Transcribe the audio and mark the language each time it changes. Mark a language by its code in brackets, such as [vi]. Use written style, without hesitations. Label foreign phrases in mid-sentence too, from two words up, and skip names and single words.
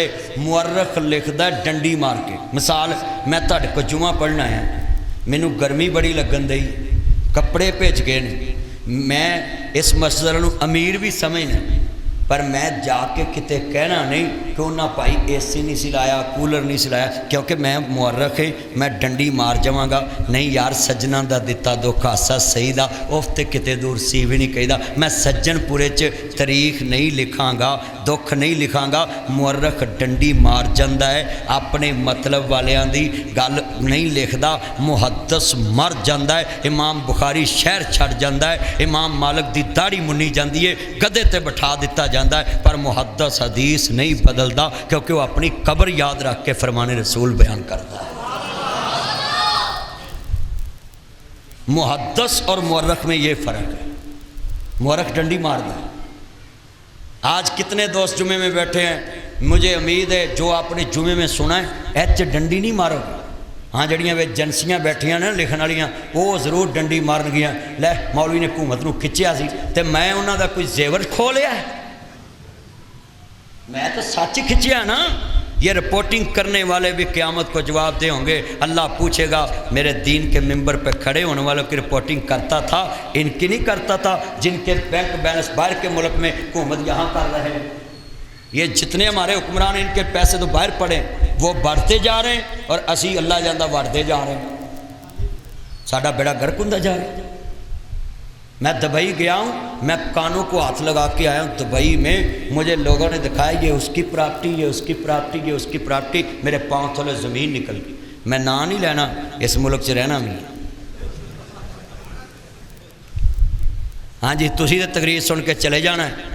[pa] مورخ لکھدا ہے ڈنڈی مار کے. مثال میں تہاڈے کو جمعہ پڑھنا ہے, مینوں گرمی بڑی لگن دئی, کپڑے بھیج گئے نے, میں اس مسئلے نوں امیر بھی سمجھنا, پر میں جا کے کتے کہنا نہیں کہ انہاں بھائی اے سی نہیں سی لایا, کولر نہیں سی لایا, کیونکہ میں مورخ ہے, میں ڈنڈی مار جاواں گا. نہیں یار, سجنا دا دتا دکھ آسا صحیح دا افتے کتے دور سی بھی نہیں کہیدا. میں سجن پورے چ تاریخ نہیں لکھاں گا, دکھ نہیں لکھاں گا. مورخ ڈنڈی مار جاندا ہے, اپنے مطلب والیاں دی گل نہیں لکھدا. محدث مر جاندا ہے. امام بخاری شہر چھڑ جاندا ہے, امام مالک دی داڑھی منی جاندی ہے, گدے تے بٹھا دتا جاندا ہے, پر محدث حدیث نہیں بدلدا [ur] کیونکہ وہ اپنی قبر یاد رکھ کے فرمان رسول بیان کرتا ہے. محدث اور مورخ میں یہ فرق ہے. [pa] مورخ ڈنڈی مار دے. [ur] آج کتنے دوست جمعے میں بیٹھے ہیں, مجھے امید ہے جو آپ نے جمعے میں سنا ہے ایچ ڈنڈی نہیں مارو گے. [pa] ہاں جڑیاں وہ ایجنسیاں بیٹھیاں نے لکھن والیاں وہ ضرور ڈنڈی مارن گیاں. لے مولوی نے حکومت نو کھچیا سی تے میں انہاں دا کوئی زیور کھو لیا ہے؟ میں تو سچ کھچیا نا. [ur] یہ رپورٹنگ کرنے والے بھی قیامت کو جواب دے ہوں گے. اللہ پوچھے گا میرے دین کے ممبر پہ کھڑے ہونے والوں کی رپورٹنگ کرتا تھا, ان کی نہیں کرتا تھا جن کے بینک بیلنس باہر کے ملک میں حکومت یہاں کر رہے ہیں. یہ جتنے ہمارے حکمران ہیں ان کے پیسے تو باہر پڑے, وہ بڑھتے جا رہے ہیں اور [pa] اسی اللہ جاندہ [ur] بڑھتے جا رہے ہیں. [pa] ساڈا بیڑا گرک ہوندا جا رہا ہے. [ur] میں دبئی گیا ہوں, میں کانوں کو ہاتھ لگا کے آیا ہوں. دبئی میں مجھے لوگوں نے دکھایا یہ اس کی پراپرٹی, یہ اس کی پراپرٹی, یہ اس کی پراپرٹی. [pa] میرے پاؤں تھلے زمین نکل گئی. میں نا نہیں لینا, اس ملک سے رہنا بھی. ہاں جی, تسی تو تقریر سن کے چلے جانا ہے.